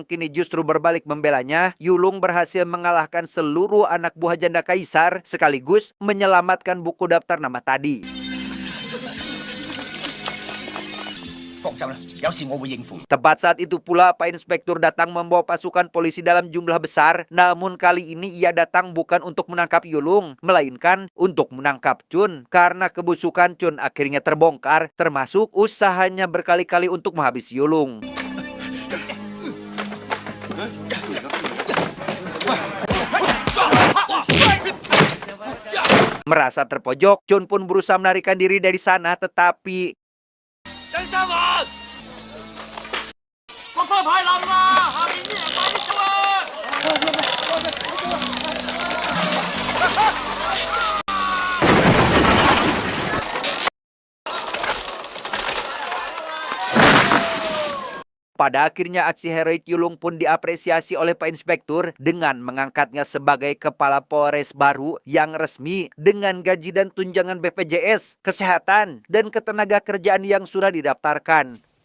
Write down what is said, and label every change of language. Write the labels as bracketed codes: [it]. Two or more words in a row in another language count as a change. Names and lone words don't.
[id] kini justru berbalik membelanya, Yulung berhasil mengalahkan seluruh anak buah janda kaisar sekaligus menyelamatkan buku daftar nama tadi. [yue] 放心啦，有事我會應付。 [id] Tepat saat itu pula Pak Inspektur datang membawa pasukan polisi dalam jumlah besar. Namun kali ini ia datang bukan untuk menangkap Yulung, melainkan untuk menangkap Chun. Karena kebusukan Chun akhirnya terbongkar, termasuk usahanya berkali-kali untuk menghabisi Yulung. Merasa terpojok, Chun pun berusaha melarikan diri dari sana, tetapi... [yue] 真三環，個花牌冧啦！下面啲人快啲做啊！ [id] Pada akhirnya aksi heroik Yulung pun diapresiasi oleh Pak Inspektur dengan mengangkatnya sebagai kepala Polres baru yang resmi dengan gaji dan tunjangan BPJS, kesehatan, dan ketenaga kerjaan yang sudah didaftarkan.